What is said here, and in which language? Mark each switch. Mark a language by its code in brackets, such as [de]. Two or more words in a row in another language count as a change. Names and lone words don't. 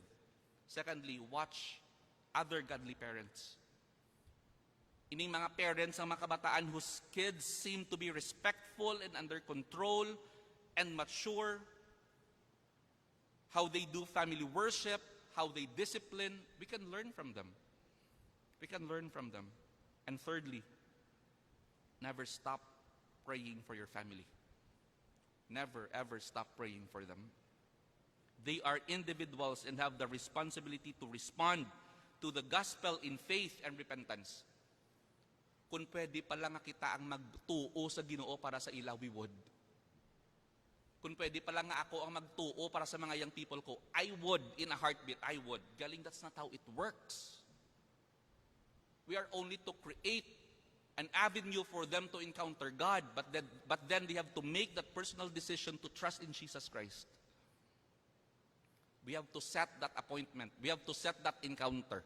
[en] Secondly, watch other godly parents. [hil] Ining mga parents ang mga kabataan [en] whose kids seem to be respectful and under control and mature. how they do family worship, how they discipline. We can learn from them. We can learn from them. And thirdly, never stop praying for your family. Never ever stop praying for them. They are individuals and have the responsibility to respond to the gospel in faith and repentance. [hil] Kung pwede pala nga kita ang magtuo sa Ginoo para sa ila, [en] we would. [hil] Kung pwede pala nga ako ang magtuo para sa mga [en] young people [hil] ko, [en] I would, in a heartbeat, I would. Galing, that's not how it works. We are only to create an avenue for them to encounter God, but then they have to make that personal decision to trust in Jesus Christ. We have to set that appointment. We have to set that encounter.